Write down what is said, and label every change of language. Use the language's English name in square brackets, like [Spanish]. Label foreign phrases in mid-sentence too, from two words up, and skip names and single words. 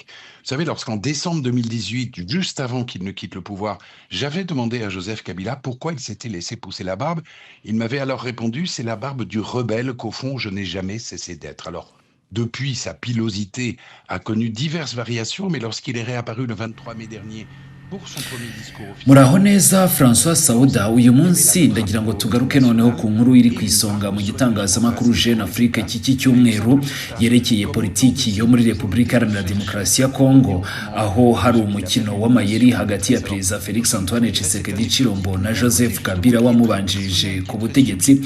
[French] Vous savez, lorsqu'en décembre 2018, juste avant qu'il ne quitte le pouvoir, j'avais demandé à Joseph Kabila pourquoi il s'était laissé pousser la barbe, il m'avait alors répondu, c'est la barbe du rebelle qu'au fond, je n'ai jamais cessé d'être. Alors, depuis, sa pilosité a connu diverses variations, mais lorsqu'il est réapparu le 23 mai dernier, [Kinyarwanda] muraho neza François Sauda. Uyu munsi ndagira ngo tugaruke noneho ku nkuru iri ku isonga mu gitangazamakuru Jeune Afrique cy'iki cyumweru yerekeye politiki yo muri Repubulika Iharanira Demokarasi ya Kongo, aho hari umukino w'amayeri hagati ya Perezida Félix Antoine Tshisekedi Tshilombo na Joseph Kabila wamubanjirije ku butegetsi.